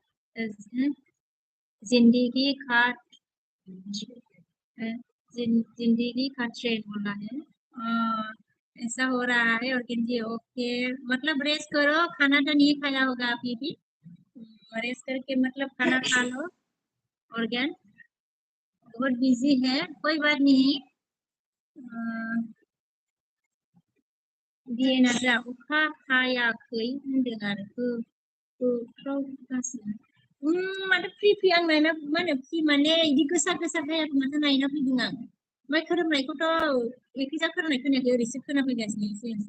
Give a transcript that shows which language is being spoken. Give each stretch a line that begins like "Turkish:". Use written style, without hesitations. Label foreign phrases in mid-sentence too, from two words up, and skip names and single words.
Hindi: जिंदगी का जिंदगी का ट्रेन बोला है ऐसा हो रहा है और जी ओके मतलब रेस्ट करो खाना तो नहीं खाया होगा अभी भी रेस्ट करके मतलब खाना खा लो ऑर्गेन बहुत बिजी है कोई बात नहीं
Bodo: डिएनआ जा अखा हायाखै होनदों आरो माथो फ्रि आं नायना मा होनो फ्रि माने बिदि गोसा हायाखै माथो नायना फैदों आं ओमफ्राय खोरोमनायखौथ' एखैजा खोरोमनाय खोनायाखै ओरैसो खोनाफैगासिनो एसे